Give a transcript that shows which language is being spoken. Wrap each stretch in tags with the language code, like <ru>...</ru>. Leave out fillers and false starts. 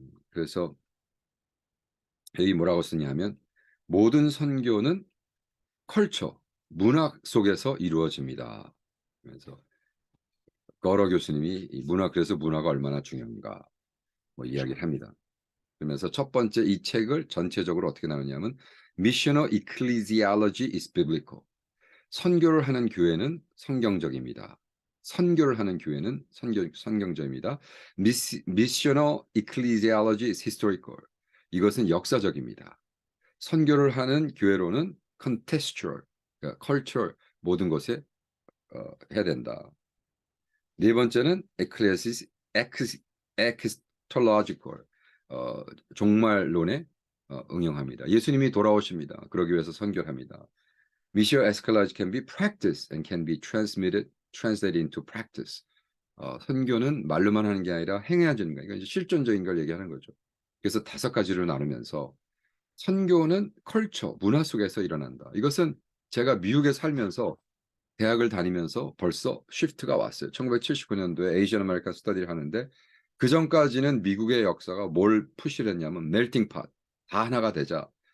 <ko>그래서 여기 뭐라고 쓰냐면 모든 선교는 컬처, 문학 속에서 이루어집니다. 그래서 거러 교수님이 이 그래서 문화가 얼마나 중요한가 뭐 이야기를 합니다. 그러면서 첫 번째 이 책을 전체적으로 어떻게 나누냐면</ko> <en>Missional ecclesiology is biblical.</en> <ko>선교를 하는 교회는 성경적입니다. 선교를 하는 교회는 성경적입니다.</ko> <en>Missional ecclesiology is historical.</en> <ko>이것은 역사적입니다. 선교를 하는 교회로는 contextual, 그러니까 cultural 모든 것에 해야 된다. 네 번째는 ecclesiological, 종말론에 응용합니다. 예수님이 돌아오십니다. 그러기 위해서 선교를 합니다.</ko> <en>Mission eschatology can be practiced and can be translated into practice.</en> <ko>선교는 말로만 하는 게 아니라 행해야지는 거예요. 이제 실존적인 걸 얘기하는 거죠. 그래서 5가지로 나누면서 선교는 컬처, 문화 속에서 일어난다. 이것은 제가 미국에 살면서 대학을 다니면서 벌써 시프트가 왔어요. 1979년도에 에이시안 아메리칸 스터디를 하는데 그 전까지는 미국의 역사가 뭘 푸시를 했냐면 멜팅 팟, 다 하나가 되자.</ko>